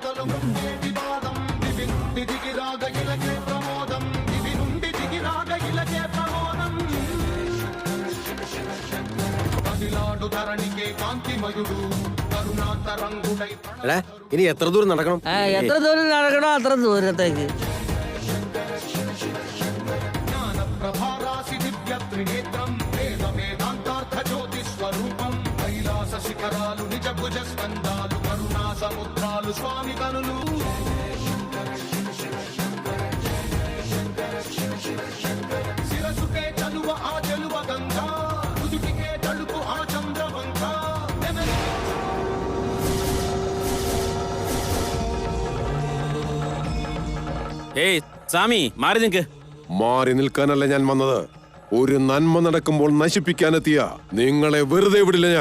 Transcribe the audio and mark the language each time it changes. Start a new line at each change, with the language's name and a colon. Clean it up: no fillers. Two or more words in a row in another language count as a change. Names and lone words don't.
Malayalam: എടാ, ഇനി എത്ര ദൂരം നടക്കണം? എത്ര ദൂരം നടക്കണോ അത്ര ദൂരത്തേക്ക്.
Telugu: స్వామి కనులు శిరసుకే చలువ ఆ చెలువ గంగా ఉదుటికే తడుపు ఆ చంద్రవంక.
Malayalam: ഏയ് സ്വാമി, മാറി നിൽക്ക്. മാറി നിൽക്കാനല്ല ഞാൻ വന്നത്. ഒരു നന്മ നടക്കുമ്പോൾ നശിപ്പിക്കാനെത്തിയ നിങ്ങളെ വെറുതെ വിടില്ല ഞാൻ.